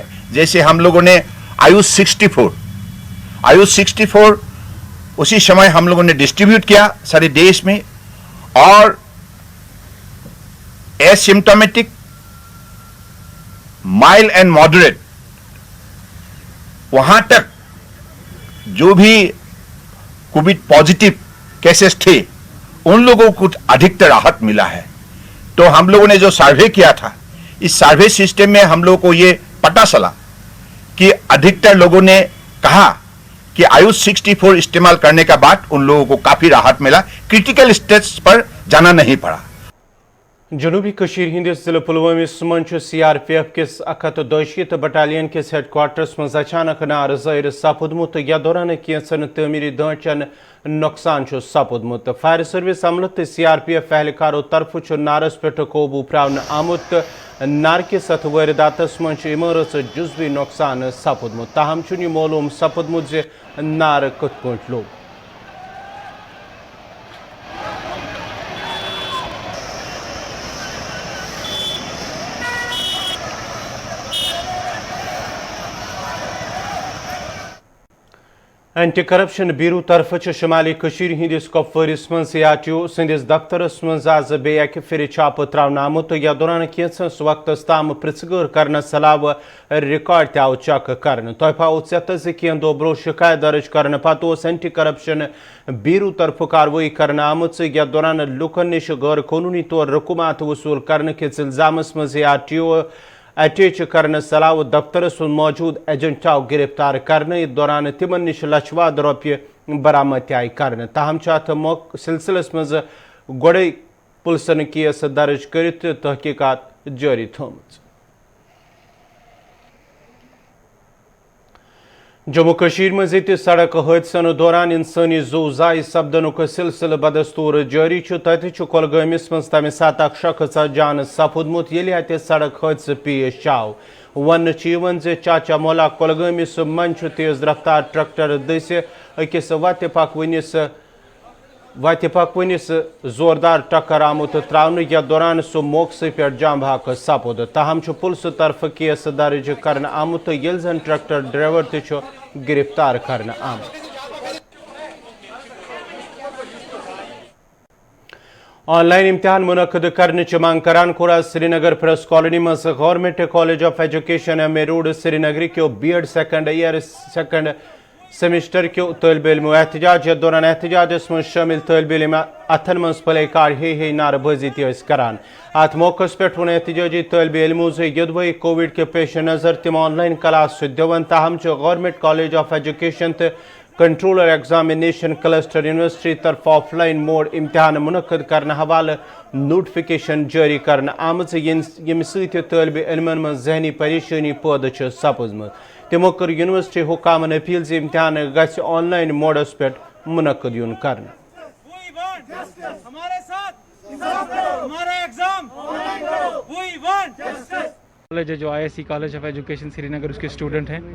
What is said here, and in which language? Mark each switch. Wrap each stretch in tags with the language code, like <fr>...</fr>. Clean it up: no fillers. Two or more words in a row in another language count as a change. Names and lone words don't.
<hi>जैसे हम लोगों ने आयुष 64 उसी समय हम लोगों ने डिस्ट्रीब्यूट किया सारे देश में, और एसिम्प्टोमेटिक,</hi> <en>mild and moderate,</en> <hi>वहां तक जो भी</hi> <en>covid positive cases</en> <hi>थे उन लोगों को अधिकतर राहत मिला है। तो हम लोगों ने जो सर्वे किया था, इस सर्वे सिस्टम में हम लोगों को ये पता चला कि अधिकतर लोगों ने कहा कि आयुष 64 इस्तेमाल करने के बाद उन लोगों को काफी राहत मिला। क्रिटिकल स्टेज पर जाना नहीं पड़ा।</hi> <ks>जनूबी कशीर हिंदिस जिले पुलवामिस मज CRPF किस 182 बटालियन किस हेडक्वार्टर्स मज अचानक नार ज़ाहिर सपुदमुत या दौरान कैंसन तमीरी ढांचन नुकसान सपुदमुत। फायर सर्विस अमल तो CRPF एहलकारों तरफ नारस पे काबू प्रावन आमुत नार किस अथ वारदातस मज इमारत जुजवी नुकसान सपुदमुत। ताहम यह मालूम सपुदमुत जे नार कत पट लोग। एंटी करप्शन ब्यूरो तरफ शमाली कशीर हिंदिस कपवारिस मं ARTO संदिस दफ्तरस मं आज बेक फिर छाप त्रावन आमुत या दौरान कैंसस वक्तस ताम पृथगर करने सलाव रिकॉर्ड तव चेक कर तोह चेत कैन दो ब्रो शिकायत दर्ज करने पत एंटी करप्शन ब्यूरो तरफ कार्रवाई करने आमुत या दौरान लुकन निश गैर कानूनी तौर रकूमात वसूल करने किस इल्जामस मं ARTO अटैच करने सलाव दफ्तरस मौजूद एजेंट आव गिरफ्तार करने दौरान तिमन निश लक्षवाद रुपये बरामद आय कर। ताहम अत सिलसिलस मज गोड़े पुलिसन केस दर्ज कर तहकीकात जारी थोमच। जम्मू कशीर मज सड़क हादसन दौरान इंसानी ज़ू-ज़ाय सपदनुक सिलसिल बदस्तूर जारी तत कुलगामिस मज तमे सात शख्स जान सपुदमुत येले अत सड़क हादस पेश आव। वन चाचा मौला कुलगामिस मज तेज रफ्तार ट्रैक्टर दस अकिस वत पकवनिस जोरदार टक्कर आमुत त्रावन या दौरान सह मौके पे जाम भाग सपुद। ताहम पुलिस तरफ केस दर्ज कर आमुत येल जन</ks> <en>tractor driver</en> <ks>त गिरफ्तार कर आमुत। ऑनलाइन इम्तिहान मुनक़द करने मांग करान कोरा श्रीनगर प्रेस कॉलोनी मज गवर्नमेंट कॉलेज ऑफ एजुकेशन MA रोड श्रीनगर के B.Ed</ks> <en>second year second semester</en> <ks>के तलब इलमो एहतजाज दौरान एहतजाजस मज शामिल तलब इलम अथन मज प्ले कार हे नारबाजी करान। अत मौके पे वन एहतजाजी तलब इलमो यदवे कोविड के पेश नज़र तम</ks> <en>online class</en> <ks>दिवन। ताहम गवर्नमेंट कॉलेज ऑफ एजुकेशन तो कंट्रोलर एग्जामिनेशन क्लस्टर यूनिवर्सिटी तरफ</ks> <en>offline mode</en> <ks>इम्तिहान मुनक़द करने हवाले नोटिफिकेशन जारी करने आमज यम तलब इलमन मज जहनी परेशानी पैदा सपजम। तमो कर यूनिवर्सिटी हुकामन अपील से इम्तिहान गछ ऑनलाइन मोडस पे मुनक़द यून करने।</ks> <hi>कॉलेज है जो ISC कॉलेज ऑफ एजुकेशन श्रीनगर उसके स्टूडेंट हैं।</hi>